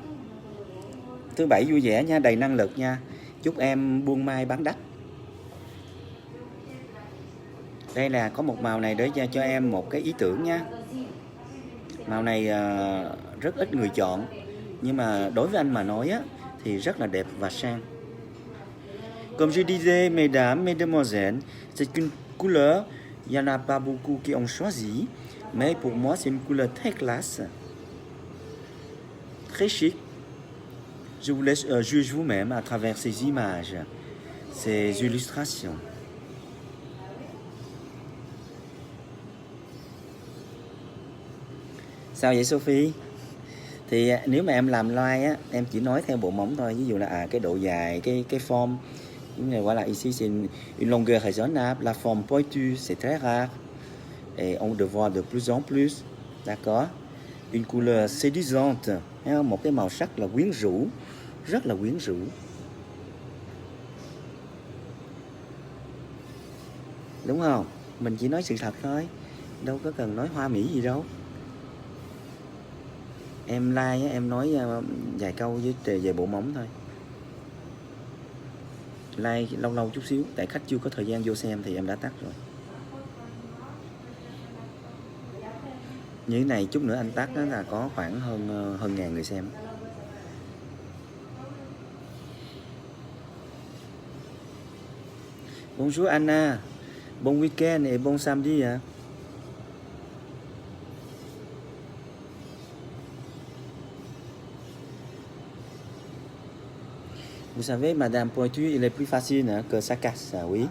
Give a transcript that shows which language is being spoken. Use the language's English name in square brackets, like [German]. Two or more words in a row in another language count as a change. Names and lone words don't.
[Vietnamese] Thứ bảy vui vẻ nha, đầy năng lực nha. Chúc em buôn mai bán đắt. Đây là có một màu này để cho em một cái ý tưởng nha. Màu này rất ít người chọn, nhưng mà đối với anh mà nói á, thì rất là đẹp và sang. [French] Comme je disais, mesdames, mesdemoiselles, c'est une couleur, il n'y en a pas beaucoup qui ont choisi, mais pour moi c'est une couleur très classe, très chic. Je vous laisse juger vous-même à travers ces images, ces illustrations. [Vietnamese] Sao vậy Sophie? Thì nếu mà em làm live á, em chỉ nói theo bộ mỏng thôi. Ví dụ là cái độ dài, cái forme. [French] Voilà, ici c'est une longueur raisonnable. La forme pointue, c'est très rare. Et on le voit de plus en plus. D'accord? Une couleur séduisante. [Vietnamese] Một cái màu sắc là quyến rũ. Rất là quyến rũ. Đúng không? Mình chỉ nói sự thật thôi. Đâu có cần nói hoa mỹ gì đâu. Em like em nói vài câu về bộ móng thôi. Like lâu chút xíu, tại khách chưa có thời gian vô xem thì em đã tắt rồi. Như thế này chút nữa anh tắt đó là có khoảng hơn ngàn người xem. [French] Bonjour Anna, bon week-end et bon samedi. Hein? Vous savez, Madame Pointu, il est plus facile hein, que ça casse, ça, oui.